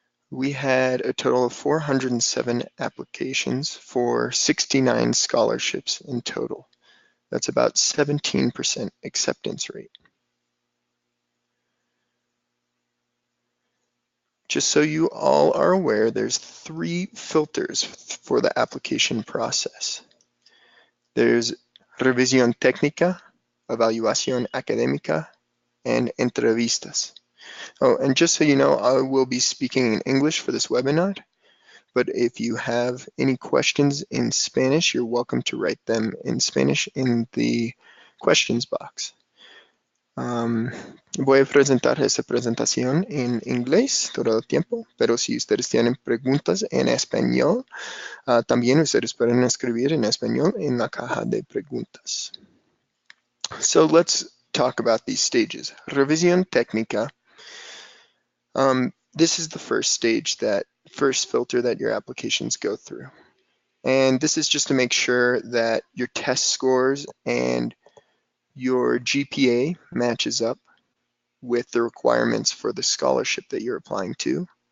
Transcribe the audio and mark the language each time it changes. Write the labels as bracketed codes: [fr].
[en] We had a total of 407 applications for 69 scholarships in total. That's about 17% acceptance rate. Just so you all are aware, there's 3 filters for the application process. [es] There's revisión técnica, evaluación académica, and entrevistas. [en] Oh, and just so you know, I will be speaking in English for this webinar, but if you have any questions in Spanish, you're welcome to write them in Spanish in the questions box. [es] Voy a presentar esta presentación en inglés todo el tiempo, pero si ustedes tienen preguntas en español, también ustedes pueden escribir en español en la caja de preguntas. [en] So let's talk about these stages. Revisión técnica. This is the first stage, that first filter that your applications go through. And this is just to make sure that your test scores and your GPA matches up with the requirements for the scholarship that you're applying to.